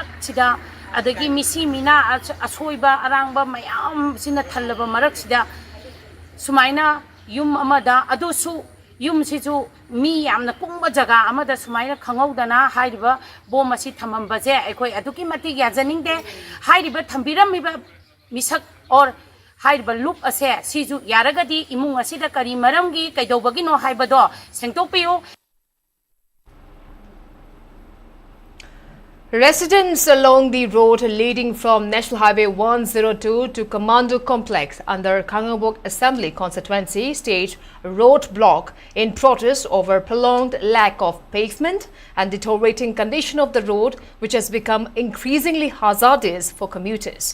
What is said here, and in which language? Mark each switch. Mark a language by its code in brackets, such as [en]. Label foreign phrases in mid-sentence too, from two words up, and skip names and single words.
[mni] sida adagi misi mina asoiba arangba mayam sina thallaba marak sida sumaina yum amada adusu yum siju mi yamna kungba jaga amada sumaina khangawdana hairiba bom asi thamambaje aikoi aduki mati yajaningde hairiba thambiramiba misak or hairiba loop ase siju yaragadi imung asida kari maramgi kaidobagi no haibado sengtokpiyo. [en] Residents along the road leading from National Highway 102 to Commando Complex under Kangabok Assembly Constituency staged roadblock in protest over prolonged lack of pavement and deteriorating condition of the road, which has become increasingly hazardous for commuters.